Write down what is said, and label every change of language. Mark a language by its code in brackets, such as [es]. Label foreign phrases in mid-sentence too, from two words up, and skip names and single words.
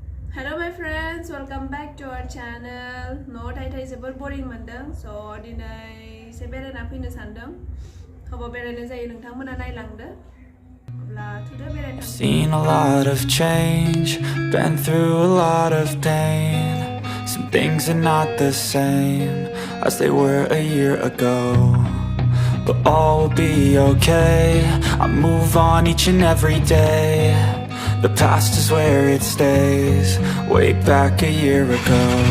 [en] Hello my friends, welcome back to our channel. No, I [brx] जोबोर boring मोनदों, so दिनै एसे बेरायना फैनो सानदों. हबा बेरायनो जायो नोंथांमोना नायलांदो. अब्ला थुदो बेरायनो. [en] Seen a lot of change, been through a lot of pain. Some things are not the same as they were a year ago, but all will be okay. I move on each and every day. The past is where it stays, way back a year ago.